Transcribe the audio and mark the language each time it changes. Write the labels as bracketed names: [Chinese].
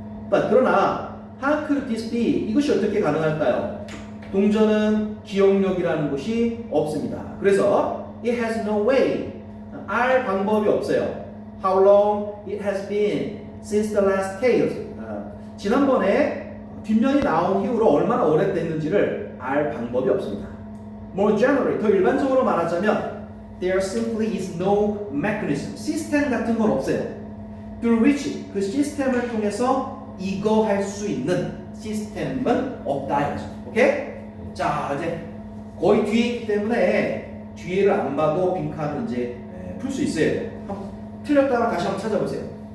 [English] But [Korean] 그러나 [English] how could this be? [Korean] 이것이 어떻게 가능할까요? 동전은 기억력이라는 것이 없습니다. 그래서 [English] it has no way. [Korean] 알 방법이 없어요. [English] How long it has been since the last tails. [Korean] 지난번에 뒷면이 나온 이후로 얼마나 오래됐는지를 알 방법이 없습니다. [English] More generally, [Korean] 더 일반적으로 말하자면 [English] there simply is no mechanism. [Korean] 시스템 같은 건 없어요. [English] Through which [Korean] 그 시스템을 통해서 이거 할 수 있는 시스템은 없다 이거죠. 오케이? 자 이제 거의 뒤에 있기 때문에 뒤에를 안 봐도 빈칸을 이제 풀 수 있어야 돼요. 틀렸다가 다시 한번 찾아보세요.